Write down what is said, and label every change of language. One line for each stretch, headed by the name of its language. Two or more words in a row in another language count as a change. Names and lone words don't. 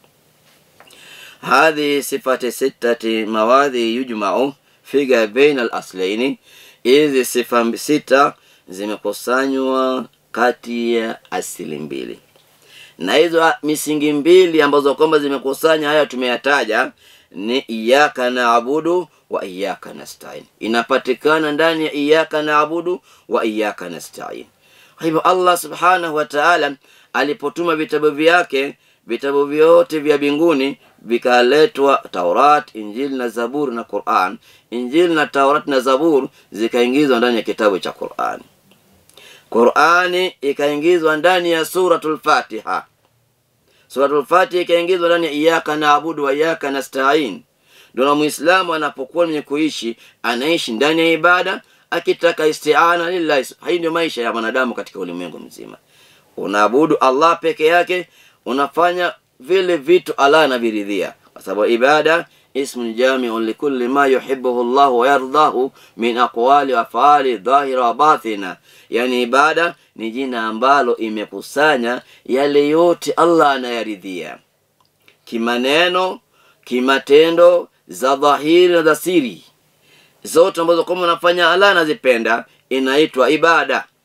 Arabic: هذه صفات ستة مواضع يجمع في بين الأصلين.
Swahili: Hizi sifa sita zimekusanywa kati ya asili mbili, na hizo misingi mbili ambazo kwamba zimekusanya haya tumeyataja ni
Arabic: إياك نعبد وإياك نستعين.
Swahili: Inapatikana ndani ya
Arabic: إياك نعبد وإياك نستعين.
Swahili: Hivyo Allah
Arabic: سبحانه وتعالى
Swahili: alipotuma vitabu vyake, vitabu vyote vya mbinguni vikaletwa, Taurat, Injili na Zaburi na Qur'an. Injili na Taurat na Zaburi zikaingizwa ndani ya kitabu cha Qur'an. Qur'ani ikaingizwa ndani ya
Arabic: سورة الفاتحة. سورة الفاتحة
Swahili: ikaingizwa ndani ya
Arabic: إياك نعبد وإياك نستعين.
Swahili: Ndio Muislamu anapokuwa mwenye kuishi, anaishi ndani ya ibada akitaka
Arabic: استعانة لله.
Swahili: Hii ndio maisha ya wanadamu katika ulimwengu mzima. Unaabudu Allah peke yake, unafanya vile vitu Allah anaviridhia, kwa sababu
Arabic: العبادة اسم جامع لكل ما يحبه الله ويرضاه من أقوال وأفعال ظاهرة وباطنة.
Swahili: Yani ibada ni jina ambalo imekusanya yale yote Allah anayaridhia, kimaneno, kimatendo, za dhahiri na za siri, zote ambazo kama unafanya Allah anazipenda, inaitwa ibada.